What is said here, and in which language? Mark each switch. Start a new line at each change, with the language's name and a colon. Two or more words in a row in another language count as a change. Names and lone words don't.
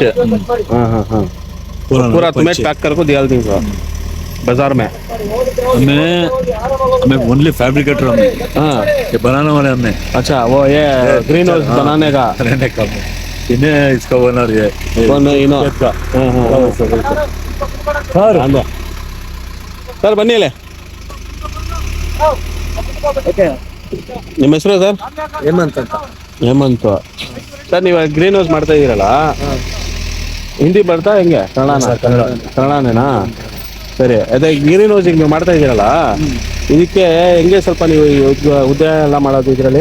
Hindi: हाँ हाँ हाँ, पूरा तुम्हें पैक करके दिया दूंगा बाजार में। हमें हमें
English: only fabricator
Hindi: हमें हाँ ये बनाने वाले हमें अच्छा, वो ये
English: green house
Hindi: बनाने का रहने का इन्हें इसका ओनर ये कौन है इनो? का हाँ हाँ सर
Kannada: ಸರ್ ಬನ್ನಿ ಅಲ್ಲೇ. ನಿಮ್ಮ ಹೆಸರು ಸರ್? ಹೇಮಂತ್ ಅಂತ. ಹೇಮಂತ್ ಸರ್, ನೀವು
English: green house
Kannada: ಮಾಡ್ತಾ ಇದ್ದೀರಲ್ಲ, ಹಿಂದಿ ಬರ್ತಾ ಹೆಂಗೆ? ಕನ್ನಡನೇನಾ? ಸರಿ, ಅದೇ
English: green house
Kannada: ನೀವು ಮಾಡ್ತಾ ಇದ್ದೀರಲ್ಲ, ಇದಕ್ಕೆ ಹೆಂಗೆ ಸ್ವಲ್ಪ ನೀವು ಉದ್ಯೋಗ ಎಲ್ಲ ಮಾಡೋದು ಇದರಲ್ಲಿ?